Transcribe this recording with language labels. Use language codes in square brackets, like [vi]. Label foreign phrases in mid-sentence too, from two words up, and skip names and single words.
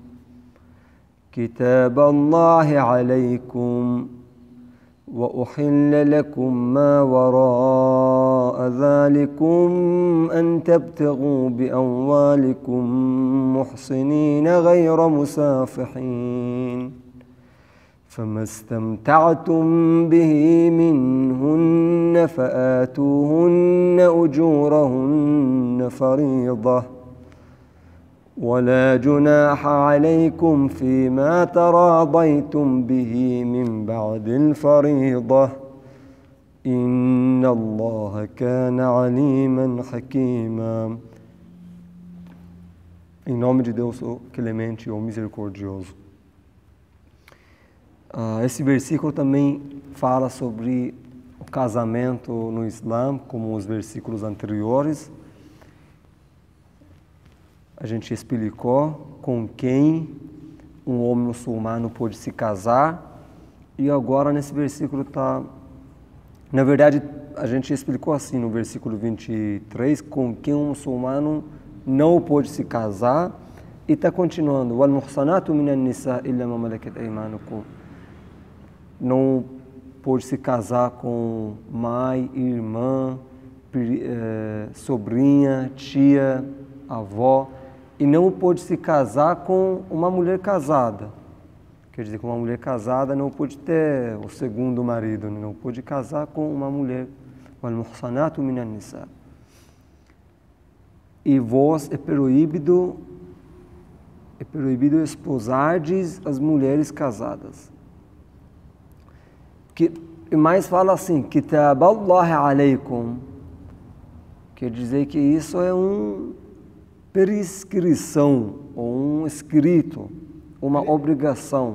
[ar] كتاب الله عليكم وأحل لكم ما وراء ذلكم أن تبتغوا بأموالكم محصنين غير مسافحين فما استمتعتم به منهن فآتوهن أجورهن فريضة ولا جناح عليكم فيما تراضيتم به من بعد الفريضة إن الله كان عليما حكيما. [pt] Em nome de Deus, o clemente ou misericordioso. Esse versículo também fala sobre o casamento no Islã, como os versículos anteriores. A gente explicou com quem um homem muçulmano pode se casar, e agora nesse versículo está... Na verdade, a gente explicou assim no versículo 23, com quem um muçulmano não pode se casar, e está continuando. [ar] وَالْمُحْصَنَاتُ مِنَ النِّسَاءِ إِلَّا مَا مَلَكَتْ أَيْمَانُكُمْ. [pt] Não pode se casar com mãe, irmã, sobrinha, tia, avó, e não pode se casar com uma mulher casada. Quer dizer que uma mulher casada não pode ter o segundo marido, não pode casar com uma mulher. [ar] وَالْمُحْصَنَاتُ مِنَ النِّسَاءِ. [pt] E vós é proibido esposardes as mulheres casadas. Que mais fala assim, [ar] كتاب الله عليكم, [pt] quer dizer que isso é uma prescrição, ou um escrito, uma obrigação.